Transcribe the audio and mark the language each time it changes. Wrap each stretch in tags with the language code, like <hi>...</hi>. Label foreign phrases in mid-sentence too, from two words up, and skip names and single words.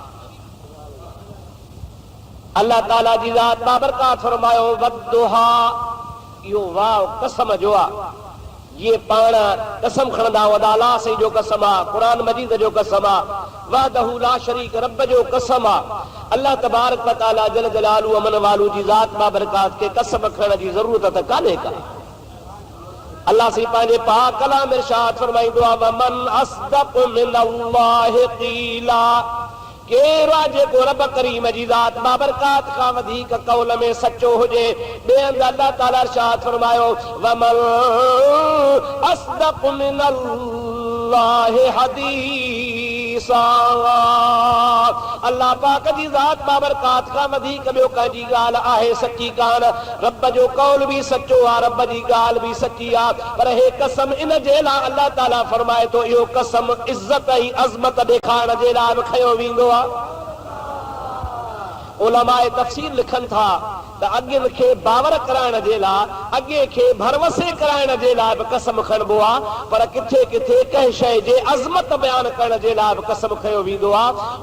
<sd>अल्लाह ताला जी ज़ात बाबरकात फरमायो, वद्दुहा, इहो वाह कसम जो आहे। जीअं पाण कसम खणंदा वॾा अलाह साईं जो कसम आहे, क़ुरान मजीद जो कसम आहे,</sd> <ar>وحده لا شريك</ar> <sd>रब जो कसम आहे। अल्लाह</sd> <ar>تبارك وتعالى جل جلاله</ar> <sd>अमन वालू जी ज़ात बाबरकात खे कसम खणण जी ज़रूरत त कान्हे का। अल्लाह से पंहिंजे पाक कलाम इरशाद फरमाईंदो आहे,</sd> <ar>ومن أصدق من الله قيلا,</ar> <sd>केरु आहे जेको रब करीम जी ज़ात बाबरकात खां वधीक कौल में सचो हुजे। ॿिए हंधि अल्लाह ताला इरशाद फरमायो,</sd> <ar>ومن أصدق من الله حديثا.</ar> <sd>अल्लाह पाक जी ज़ात बाबरकात खां वधीक ॿियो कंहिंजी ॻाल्हि आहे सची कान। रब जो कौल बि सचो आहे, रब जी ॻाल्हि बि सची आहे। पर हे कसम इन जे लाइ अल्लाह ताला फरमाए थो, इहो कसम इज़त ऐं अज़मत ॾेखारण जे लाइ बि खयो वेंदो आहे। उलमाए तफ़सीर लिखनि था त अॻियुनि खे बावर कराइण जे लाइ, अॻे खे भरवसे कराइण जे लाइ बि कसम खणबो आहे, पर किथे किथे कंहिं शइ जे अज़मत बयान करण जे लाइ बि कसम खयो वेंदो आहे।</sd>